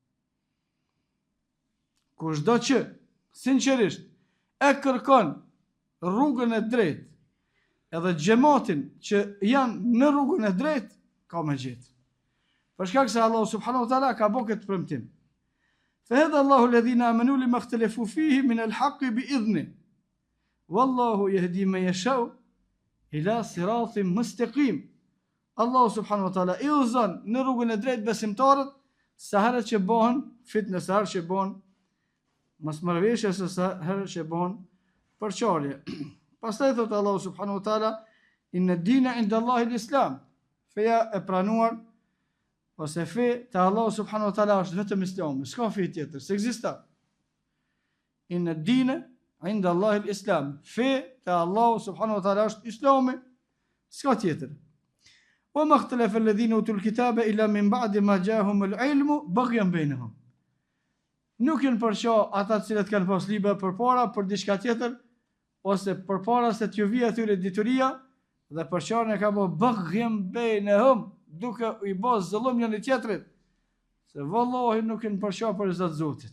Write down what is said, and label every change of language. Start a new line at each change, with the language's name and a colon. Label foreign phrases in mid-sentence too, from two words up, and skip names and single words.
Albanian: Kushdo që sinqerisht e kërkon rrugën e drejtë edhe xhamatin që janë në rrugën e drejtë, ka me gjetë. Për shkak se Allah
Arabic: سبحانه وتعالى
Albanian: ka bërë këtë premtim.
Arabic: فهذا الله الذين آمنوا لما اختلفوا فيه من الحق بإذنه والله يهدي من يشاء إلى صراط مستقيم.
Albanian: Allah
Arabic: سبحانه وتعالى
Albanian: i udhëzon në rrugën e drejtë besimtarët, sa herë që bëhen fitnë, sa herë që bëhen mosmarrëveshje, sa herë që bëhen përçarje. Pastaj thot
Arabic: الله سبحانه وتعالى إن الدين عند الله الإسلام.
Albanian: Feja e pranuar ose fe te Allah
Arabic: سبحانه وتعالى
Albanian: është vetëm Islami, s'ka fe tjetër, s'ekziston.
Arabic: إن الدين عند الله الإسلام.
Albanian: Fe te Allah
Arabic: سبحانه وتعالى
Albanian: është Islami, s'ka tjetër.
Arabic: وما اختلف الذين أوتوا الكتاب إلا من بعد ما جاءهم العلم بغيا بينهم.
Albanian: Nuk janë përço ata të cilët kanë pas libra përpara për diçka tjetër, ose përpara se t'ju vijë atyre dituria, dhe përçarën e ka bë
Arabic: بغيا بينهم,
Albanian: duke i bë zullum njëri tjetrit. Se vallahi nuk janë përço për Zot Zotit.